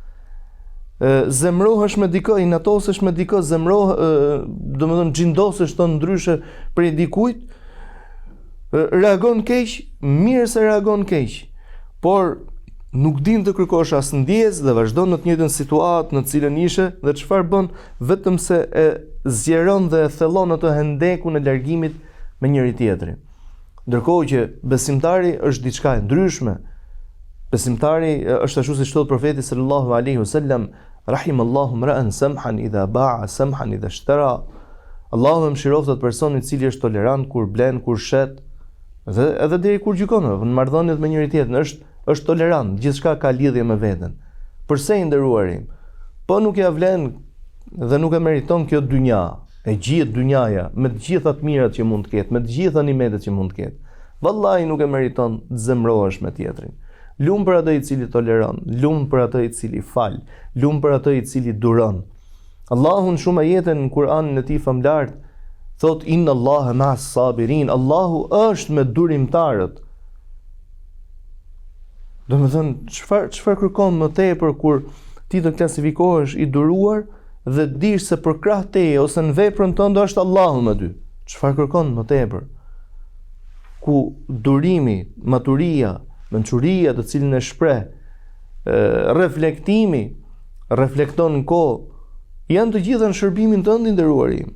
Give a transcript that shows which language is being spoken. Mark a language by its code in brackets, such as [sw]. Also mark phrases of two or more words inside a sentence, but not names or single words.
[sq] Zemrohesh me dikë, inatosesh me dikë, domethënë xhindosesh ton ndryshe prej dikujt, reagon keq, mirë se reagon keq, por nuk din të kërkosh as ndjes dhe vazhdon në të njëjtën situatë në të cilën ishe dhe çfarë bën, vetëm se e zgjeron dhe e thellon atë hendekun e largimit me njëri tjetrin. Ndërkohë që besimtari është diçka e ndryshme. Besimtari është ashtu siç thot profeti [ar] صلى الله عليه وسلم, رحم الله امرأً سمحاً إذا باع سمحاً إذا اشترى. [sq] Allahu mëshiroft atë personin i cili është tolerant kur blen, kur shet, dhe edhe deri kur gjykon, në marrëdhëniet me njëri tjetrin është tolerant, gjithçka ka lidhje me veten. Përse i nderuarim? Po nuk ja vlen dhe nuk e meriton kjo dynja, e gjithë dynjaja, me të gjitha të mirat që mund të ketë, me të gjitha nimetet që mund të ketë. Vallahi nuk e meriton të zemrohesh me tjetrin. Lumë për atë i cili toleron, lumë për atë i cili fal, lumë për atë i cili duron. Allahu në shumë ajete në Kur'anin e tij famlart thot [ar] إن الله مع الصابرين, [sq] Allahu është me durimtarët. Domethënë çfarë kërkon më tepër kur ti të klasifikohesh i duruar dhe dish se për krah teje ose në veprën tënde është Allahu me ty. Çfarë kërkon më tepër? Ku durimi, maturia, mençuria të cilën e shpreh, reflektimi, reflekton në kohë, janë të gjitha në shërbimin tënd i nderuarim.